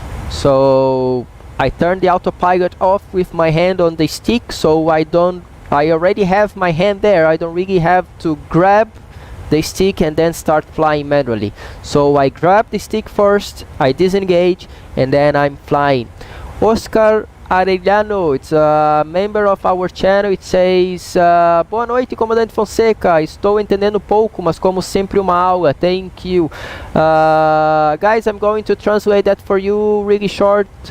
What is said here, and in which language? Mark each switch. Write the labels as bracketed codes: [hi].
[en] So I turn the autopilot off with my hand on the stick, so I already have my hand there. I don't really have to grab the stick and then start flying manually. So I grab the stick first, I disengage, and then I'm flying. Oscar Arellano, it's a member of our channel. It says, [pt] boa noite, Comandante Fonseca. Estou entendendo pouco, mas como sempre uma aula. [en] Thank you. Guys, I'm going to translate that for you really short.